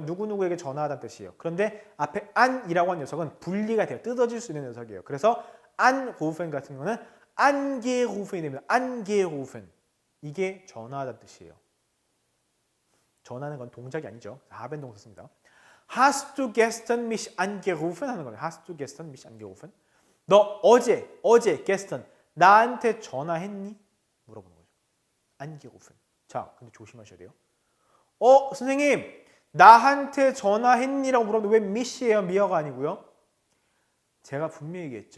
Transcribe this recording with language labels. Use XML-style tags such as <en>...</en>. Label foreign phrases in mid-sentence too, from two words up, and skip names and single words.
<ko>누구누구에게 전화하다는 뜻이에요. 그런데 앞에 an이라고 하는 녀석은 분리가 돼요. 뜯어질 수 있는 녀석이에요. 그래서 anrufen 같은 경우는 angerufen이 됩니다. angerufen. 이게 전화하다는 뜻이에요. 전화하는 건 동작이 아니죠. haben 동사 씁니다.</ko> <de>Hast du gestern mich angerufen?</de> <ko>하는 거예요.</ko> <de>Hast du gestern mich angerufen?</de> <ko>너 어제 gestern 나한테 전화했니? 물어보는 거죠. angerufen. 자, 근데 조심하셔야 돼요. 선생님, 나한테 전화했니라고 물어보는데 왜 mich예요? 미어가 아니고요. 제가 분명히 얘기했죠.</ko>